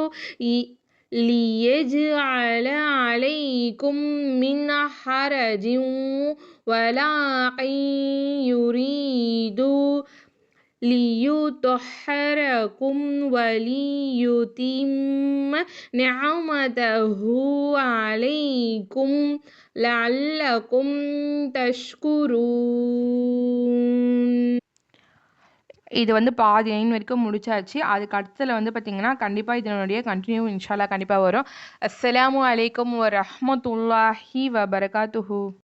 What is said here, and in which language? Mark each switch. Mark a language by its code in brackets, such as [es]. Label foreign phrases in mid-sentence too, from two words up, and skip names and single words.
[ar] ليجعل عليكم من حرج ولكن يريد ليطهركم وليتم نعمته عليكم لعلكم تشكرون. [ta] இது வந்து பாதி ஐன் வரைக்கும் முடிச்சாச்சு. அதுக்கு அடுத்ததில் வந்து பார்த்திங்கன்னா கண்டிப்பாக இதனுடைய கண்டினியூ [ar] إن شاء الله [ta] கண்டிப்பாக வரும். [ar] السلام عليكم ورحمة الله وبركاته.